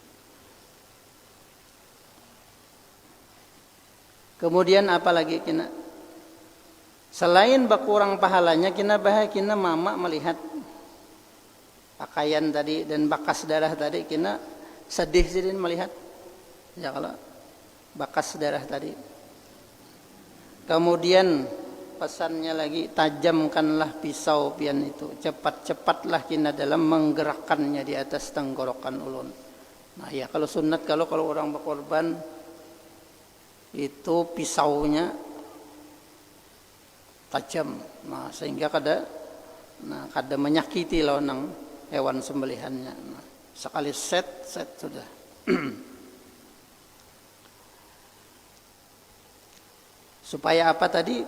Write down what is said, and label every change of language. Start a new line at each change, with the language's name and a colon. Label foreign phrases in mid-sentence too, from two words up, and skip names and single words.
Banjar: Kemudian apalagi kena selain berkurang pahalanya, kena bahaya kena mama melihat pakaian tadi dan bakas darah tadi, kena sedih sidin melihat. Ya kalau bakas darah tadi. Kemudian pesannya lagi, tajamkanlah pisau pian itu, cepat-cepatlah kena dalam menggerakkannya di atas tenggorokan ulun. Nah ya kalau sunat kalau orang berkorban itu pisaunya tajam, nah sehingga kada menyakiti lawan hewan sembelihannya. Nah, sekali set sudah. Supaya apa tadi?